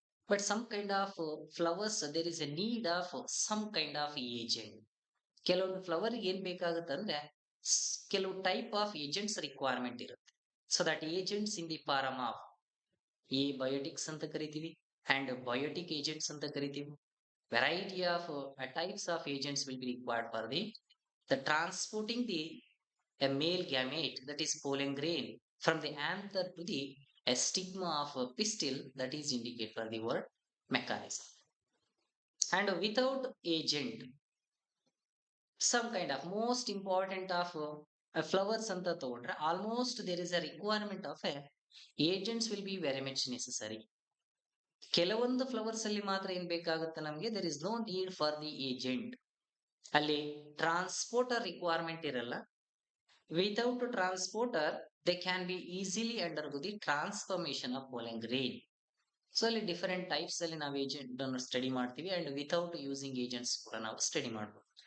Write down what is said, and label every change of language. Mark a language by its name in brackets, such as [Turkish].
[English] But some kind of flowers there is a need of some kind of agent. [Kannada] ಕೆಲವೊಂದು flower ಏನ್ ಬೇಕಾಗುತ್ತೆ ಅಂದ್ರೆ ಕೆಲವು ಟೈಪ್ ಆಫ್ ಏಜೆಂಟ್ಸ್ ರಿಕ್ವೈರ್ಮೆಂಟ್ ಇರುತ್ತೆ. [English] so that agents in the form of abiotics [Kannada] ಅಂತ ಕರಿತೀವಿ [English] And biotic agents ಅಂತ ಕರಿತೀವಿ. Variety of types of agents will be required for the transporting the a male gamete that is pollen grain from the anther to the a stigma of a pistil that is indicate for the word mechanism. And without agent, some kind of most important of flowers [Kannada] anta tagondre [English] almost there is a requirement of a agents will be very much necessary. [Kannada] ಕೆಲವೊಂದು flowers ಅಲ್ಲಿ ಮಾತ್ರ ಏನ್ ಬೇಕಾಗುತ್ತೆ ನಮ್ಗೆ [English] There is no need for the agent. ಅಲ್ಲಿ transporter requirement ಇರಲ್ಲ. Without transporter they can be easily under the transformation of pollen grain. [Kannada] So ಅಲ್ಲಿ different types ಅಲ್ಲಿ ನಾವು ಏಜೆಂಟ್ ಅನ್ನು ಸ್ಟಡಿ ಮಾಡ್ತೀವಿ ಅಂಡ್ [English] without using agents [Kannada] ಕೂಡ ನಾವು ಸ್ಟಡಿ ಮಾಡ್ಬೋದು.